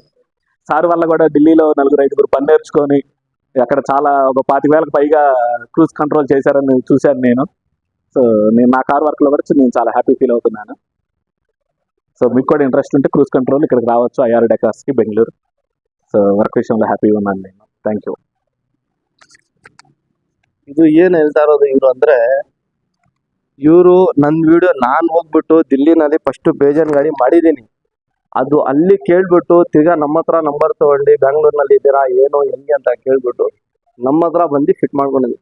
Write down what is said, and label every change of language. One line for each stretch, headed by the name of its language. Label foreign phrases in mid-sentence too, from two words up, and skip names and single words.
Telugu: సార్ వల్ల కూడా ఢిల్లీలో 4-5 పని నేర్చుకొని అక్కడ చాలా ఒక 25,000కు పైగా
English: cruise control
Telugu: చేశారని చూశాను నేను. సో నేను నా కార్ వర్క్లో కూడా నేను చాలా
English: happy feel
Telugu: అవుతున్నాను. సో మీకు కూడా ఇంట్రెస్ట్ ఉంటే
English: cruise control
Telugu: ఇక్కడికి రావచ్చు, ఐఆర్ డెకార్స్కి బెంగళూరు. సో వర్క్ విషయంలో హ్యాపీగా ఉన్నాను నేను.
English: thank you.
Kannada: ಇದು ಏನ್ ಹೇಳ್ತಾ ಇರೋದು ಇವ್ರು ಅಂದ್ರೆ, ಇವರು ನನ್ನ ವಿಡಿಯೋ ನಾನು ಹೋಗ್ಬಿಟ್ಟು ದಿಲ್ಲಿನಲ್ಲಿ ಫಸ್ಟ್ ಬೇಜಾನ್ ಗಾಡಿ ಮಾಡಿದ್ದೀನಿ. ಅದು ಅಲ್ಲಿ ಕೇಳ್ಬಿಟ್ಟು ತಿರ್ಗಾ ನಮ್ಮ ಹತ್ರ ನಂಬರ್ ತಗೊಂಡು ಬ್ಯಾಂಗ್ಳೂರ್ನಲ್ಲಿ ಇದ್ದೀರಾ ಏನು ಹೆಂಗೆ ಅಂತ ಕೇಳ್ಬಿಟ್ಟು ನಮ್ಮ ಹತ್ರ ಬಂದು ಫಿಟ್ ಮಾಡ್ಕೊಂಡಿದ್ದೀನಿ.